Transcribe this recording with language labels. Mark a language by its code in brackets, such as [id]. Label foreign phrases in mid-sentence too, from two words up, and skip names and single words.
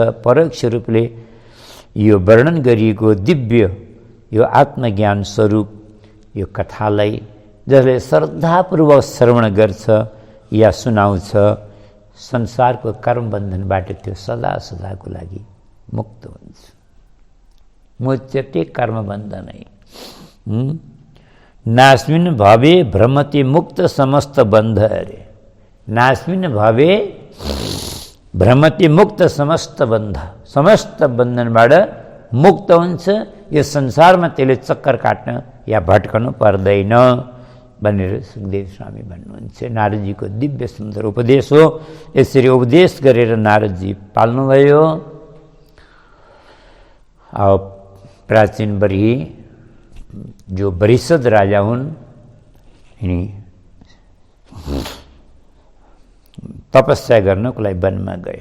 [ne] परोक्ष रूपले यो वर्णन गरिएको दिव्य यो आत्मज्ञान स्वरूप यो कथालाई जसले श्रद्धापूर्वक श्रवण गर्छ या सुनाउँछ, संसारको कर्मबन्धनबाट त्यो सदा सदाको लागि मुक्त हुन्छ। [sa] मुच्यते कर्मबन्धनै नास्मिन् भवे भ्रमति मुक्त समस्त बन्ध। अरे नास्मिन् भवे भ्रमति मुक्त समस्त बन्ध, [ne] समस्त बन्धनबाट मुक्त हुन्छ। यो संसारमा त्यसले चक्कर काट्न या भट्कनु पर्दैन भनेर सुखदेव स्वामी भन्नुहुन्छ। नारदजीको दिव्य सुन्दर उपदेश हो। यसरी उपदेश गरेर नारदजी पाल्नुभयो। अब प्राचीनभरि जो वरिषद राजा हुन् यिनी तपस्या गर्नको लागि वनमा गए।